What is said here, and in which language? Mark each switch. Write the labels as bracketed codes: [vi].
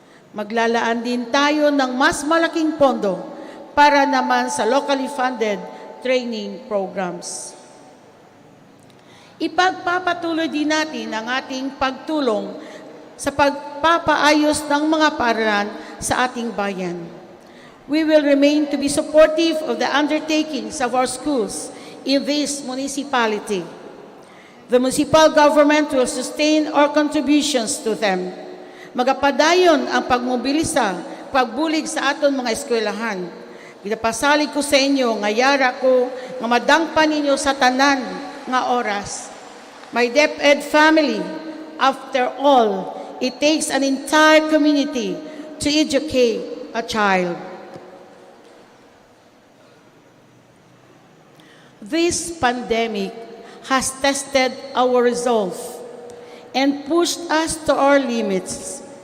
[tl] Maglalaan din tayo ng mas malaking pondo para naman sa [en] locally funded training programs. [tl] Ipagpapatuloy din natin ang ating pagtulong sa pagpapaayos ng mga paaralan sa ating bayan. [en] We will remain to be supportive of the undertakings of our schools in this municipality. The municipal government will sustain our contributions to them. [hil] Magapadayon ang pagmobilisa, pagbulig sa aton mga eskwelahan. Ginapasalig ko sa inyo, ngayara ko, nga madangpan ninyo sa tanan nga oras. [en] My DepEd family, after all, it takes an entire community to educate a child. This pandemic has tested our resolve and pushed us to our limits.